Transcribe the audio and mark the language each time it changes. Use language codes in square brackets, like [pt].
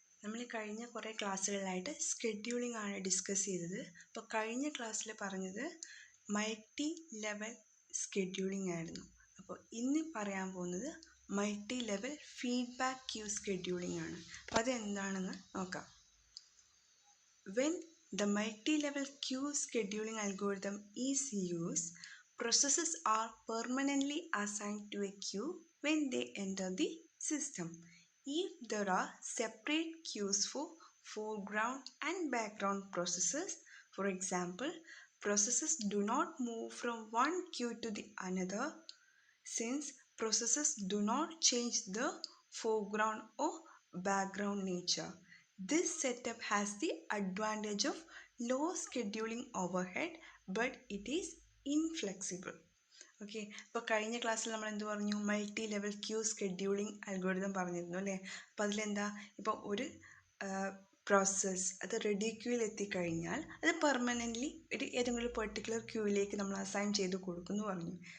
[ml] നമ്മൾ കഴിഞ്ഞ കുറേ ക്ലാസ്സുകളിലായിട്ട് സ്കെഡ്യൂളിംഗ് ആണ് ഡിസ്കസ് ചെയ്തത്. അപ്പോൾ കഴിഞ്ഞ ക്ലാസ്സിൽ പറഞ്ഞത് മൾട്ടി ലെവൽ സ്കെഡ്യൂളിംഗ് ആയിരുന്നു. അപ്പോൾ ഇന്ന് പറയാൻ പോകുന്നത് multi level feedback Q scheduling ആണ്. അപ്പോൾ അതെന്താണെന്ന് നോക്കാം. [en] When the multi-level queue scheduling algorithm is used, processes are permanently assigned to a queue when they enter the system. If there are separate queues for foreground and background processes, for example, processes do not move from one queue to the another since processes do not change the foreground or background nature. This setup has the advantage of low scheduling overhead, but it is inflexible. [ml] Okay, അപ്പോൾ കഴിഞ്ഞ ക്ലാസ്സിൽ നമ്മൾ എന്ത് പറഞ്ഞു? Multi level Q scheduling algorithm പറഞ്ഞിരുന്നു അല്ലേ? അപ്പോൾ അതിലെന്താ, ഇപ്പോൾ ഒരു പ്രോസസ്സ് അത് റെഡി ക്യൂവിൽ എത്തിക്കഴിഞ്ഞാൽ അത് പെർമനൻ്റ്ലി ഏതെങ്കിലും പെർട്ടിക്കുലർ ക്യൂവിലേക്ക് നമ്മൾ അസൈൻ ചെയ്ത് കൊടുക്കുമെന്ന് പറഞ്ഞു.